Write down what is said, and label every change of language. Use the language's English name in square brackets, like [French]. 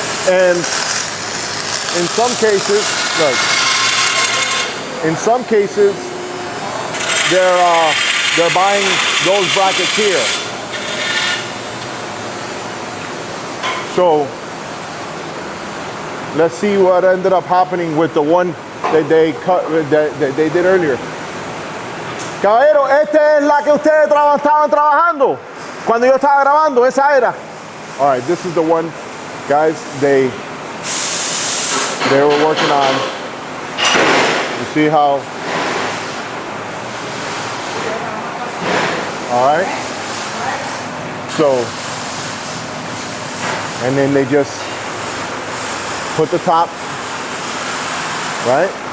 [English] And in some cases, look, in some cases, they're buying those brackets here. So let's see what ended up happening with the one that they did earlier. [Spanish] Caballero, esta es la que ustedes estaban trabajando cuando yo estaba grabando, esa era. [English] All right, this is the one, guys, they were working on. You see how? All right. So, and then they just put the top, right?